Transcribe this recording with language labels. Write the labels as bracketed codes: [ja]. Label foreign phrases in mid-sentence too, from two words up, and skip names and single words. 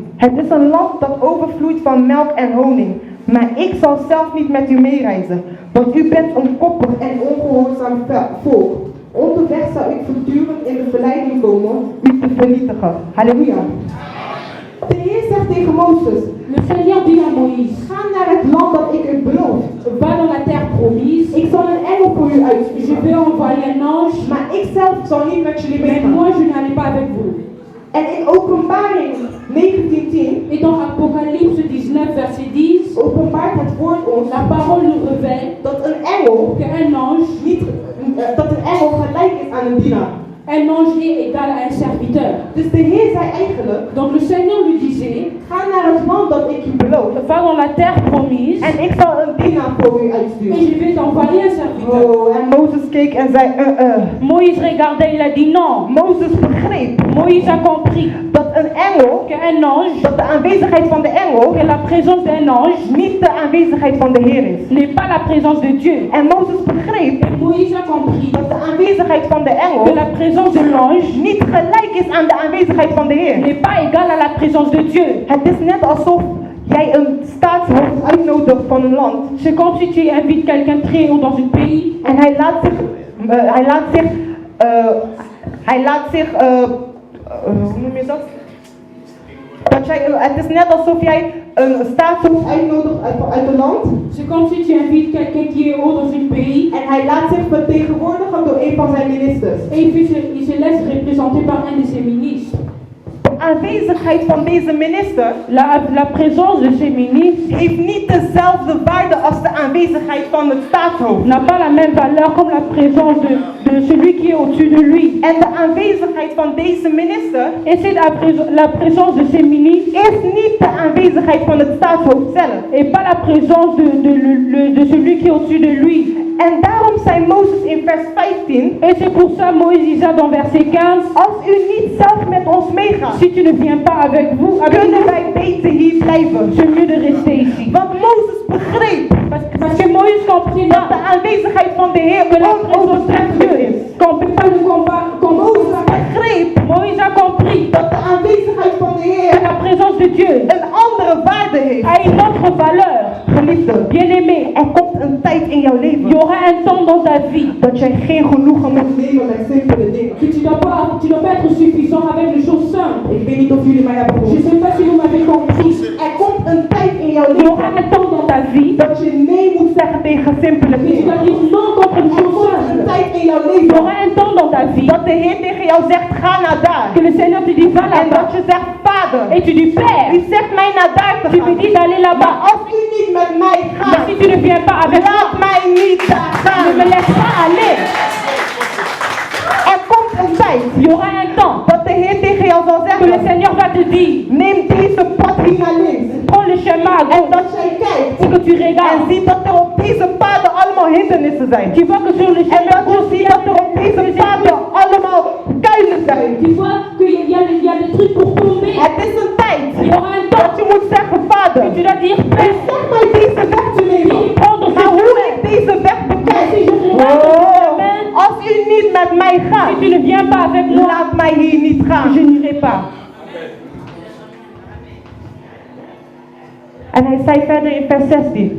[nl] Het is een land dat overvloeit van melk en honing, maar ik zal zelf niet met u meereizen, want u bent onkoppig en ongehoorzaam volk. Onderweg zal ik voortdurend in de verleiding komen u te vernietigen. Halleluja. De Heer zegt tegen Mozes: [fr] Le Seigneur dit à Moïse, [nl] ga naar het land dat ik u beloof. [fr] va dans la terre promise, [nl] Ik zal een engel voor u [fr] je [nl] uitsturen, [fr] vais envoyer un ange, [nl] maar ik zelf zal niet met jullie [fr] mais [nl] meegaan. [fr] moi je n'allais pas avec vous. [nl] En in Openbaring 19:10 [fr] Et dans Apocalypse 19, verset 10, [nl] openbaart het woord ons [fr] la parole nous révèle [nl] dat een engel [fr] qu'un ange, [nl] dat een engel gelijk is aan een dienaar. [fr] un ange est égal à un serviteur. [nl] Dus de Heer zei eigenlijk: [fr] Donc le Seigneur lui disait, [nl] ga naar het land dat ik u beloof [fr] va dans la terre promise [nl] en ik zal een dienaar voor u [fr] et [nl] uitsturen. [fr] je vais t'envoyer un serviteur. [nl] Oh, en Mozes keek en zei, [fr] Moïse regardait, il a dit non. [nl] Mozes begreep [fr] Moïse a compris [nl] dat een engel, [fr] qu'un ange, [nl] dat de aanwezigheid van de engel, [fr] que la présence d'un ange [nl] niet de aanwezigheid van de Heer is. [fr] n'est pas la présence de Dieu. [nl] En Mozes begreep [fr] Et Moïse a compris [nl] dat de aanwezigheid van de [fr] que [nl] engel [fr] la présence de l'ange [nl] niet gelijk is aan de aanwezigheid van de Heer. [fr] n'est pas égale à la présence de Dieu. [nl] Het is net alsof jij een staatshoofd uitnodigt van een land [fr] C'est comme si tu invites quelqu'un très haut dans un pays [nl] en hij laat zich, hoe noem je dat? Het is net alsof jij een staatshoofd uitnodigt uit een land [fr] C'est comme si tu invites quelqu'un qui est haut dans un pays [nl] en hij laat zich vertegenwoordigen door een van zijn ministers. [fr] et il se laisse représenter par un de ses ministres. [nl] De aanwezigheid van deze minister [fr] La présence de ces ministres [nl] heeft niet dezelfde waarde als de aanwezigheid van het staatshoofd. [fr] n'a pas la même valeur comme la présence de celui qui est au-dessus de lui. [nl] En de aanwezigheid van deze minister [fr] Et c'est la présence de ces ministres [nl] is niet de aanwezigheid van het staatshoofd zelf. [fr] et pas la présence de celui qui est au-dessus de lui. [nl] En daarom zei Mozes in vers 15, [fr] Et c'est pour ça Moïse disait dans verset 15, [nl] als u niet zelf met ons meegaat, [fr] si tu ne viens pas avec [nl] kunnen [fr] nous, [nl] wij beter hier blijven. [fr] c'est mieux de rester ici. [nl] Want Mozes begreep [fr] Parce que Moïse comprit [nl] dat de aanwezigheid van de Heer [fr] que la présence de [nl] onovertreffelijk [fr] Dieu, [nl] is. [fr] qu'on ne peut pas le combattre comme [nl] Mozes begreep [fr] Moïse a compris [nl] dat de aanwezigheid van de [fr] que [nl] Heer [fr] la présence de Dieu [nl] een andere waarde heeft. [fr] a une autre valeur. [nl] Geliefde, [fr] Bien-aimé, [nl] er komt een tijd in jouw [fr] il y [nl] leven [fr] aura un temps dans ta vie [nl] dat jij geen genoegen moet nemen met simpele dingen. [fr] que tu dois pas être suffisant avec les choses simples. [nl] Ik weet niet of jullie mij hebben [fr] Je ne [nl] gehoord. [fr] sais pas si vous m'avez compris. [nl] Er komt een tijd in jouw [fr] Il y aura [nl] leven [fr] un temps dans ta vie [nl] dat je nee moet zeggen tegen simpele [fr] que tu [nl] dingen. [fr] dois dire non contre les [nl] Er [fr] choses [nl] komt een [fr] simples. [nl] tijd in jouw [fr] Il y [nl] leven [fr] aura un temps dans ta vie [nl] dat de Heer tegen jou zegt, ga naar daar. [fr] que le Seigneur te dit va [nl] En [fr] là-bas. [nl] dat je zegt, Vader, [fr] Et tu dis Père, [nl] u zegt mij naar daar te [fr] tu me [nl] gaan. [fr] dis d'aller [nl] Maar [fr] là-bas. [nl] als u niet met mij [fr] Mais [nl] gaat, [fr] si tu ne viens pas avec moi, [nl] laat mij niet daar [fr] ne [nl] gaan. [fr] me laisse pas aller. [nl] Er komt een tijd [fr] Il y aura un temps [nl] dat de Heer tegen jou zal [fr] que le [nl] zeggen, [fr] Seigneur va te dire [nl] neem deze pad hier naar links. [fr] prends le chemin à [nl] En [fr] gauche [nl] dat jij kijkt [fr] et que tu [nl] en [fr] regardes. [nl] ziet dat er op deze paden allemaal hindernissen zijn. [fr] Tu vois que sur le [nl] En [fr] chemin [nl] dat je ziet dat er op deze paden allemaal kuilen zijn. [fr] tu vois qu'il y a des trucs pour tomber. [nl] Het is een tijd [fr] Il y aura un [nl] dat [fr] temps [nl] je moet zeggen, Vader, [fr] que tu dois dire Père, [nl] zeg mij deze weg te nemen. [fr] prendre [nl] Maar [fr] ce [nl] hoe [fr] chemin. [nl] ik deze weg bekijk, [fr] Si je regarde ce chemin, [nl] als u niet met mij gaat, [fr] si tu ne viens pas avec moi, [nl] laat mij hier niet gaan. [fr] je n'irai pas. [nl] En hij zei verder in vers 16,